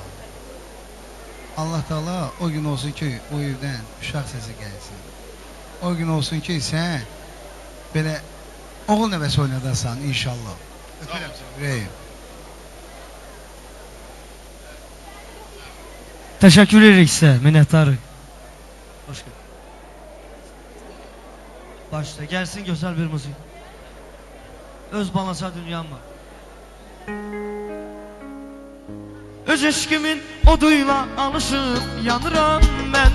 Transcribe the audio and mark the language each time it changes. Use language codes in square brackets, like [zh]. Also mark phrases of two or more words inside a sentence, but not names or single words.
[az] Allah Taala o gün olsun ki, o evdən uşaq səsi gəlsin. O gün olsun ki, sən belə oğul nəvəsi oynadasan inşallah. Öpürəm səni, ürəyim. Təşəkkür edirik sizə, minnətdarıq. [tr] Hoş geldin. Başla, gelsin güzel bir müzik. [az] Öz balaca dünyam var. [tr] Öz eşkimin oduyla alışıp yanıram ben.